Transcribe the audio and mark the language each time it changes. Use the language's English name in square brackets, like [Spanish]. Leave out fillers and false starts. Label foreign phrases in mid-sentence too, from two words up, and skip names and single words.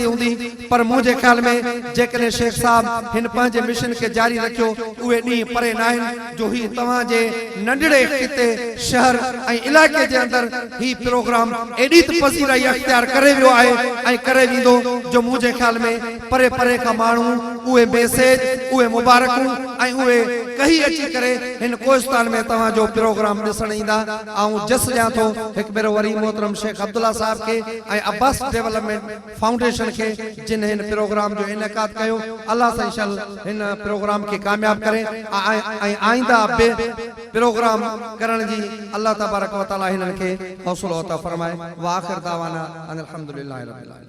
[Sindhi] हूंदी, पर मुंहिंजे ख्याल में जेकॾहिं शेख साहब हिन पंहिंजे मिशन खे जारी रखियो उहे ॾींहं परे न आहिनि जो ही तव्हां जे नंढड़े खिते शहर ऐं इलाइक़े जे अंदर ही प्रोग्राम एॾी त पज़ीराई अख़्तियार करे वियो आहे ऐं करे वेंदो जो मुंहिंजे ख्याल में परे परे खां माण्हू उहे मैसेज उहे मुबारकूं ऐं उहे कही अची करे हिन कोहिस्तान में तव्हां जो प्रोग्राम ॾिसण ईंदा। ऐं जस ॾियां थो हिकु भेरो वरी मोहतरम शेख अब्दुल्ला साहब खे ऐं अब्बास डेवलपमेंट फाउंडेशन खे जिन हिन प्रोग्राम जो इनेकाद कयो। अल्लाह सां इंशाअल्लाह हिन प्रोग्राम खे कामयाब करे ऐं आइंदा बे प्रोग्राम करण जी [Arabic] الله تبارك وتعالى [Sindhi] हिननि खे हौसलो अता फरमाए। [Arabic] وآخر دعوانا أن الحمد لله رب العالمين.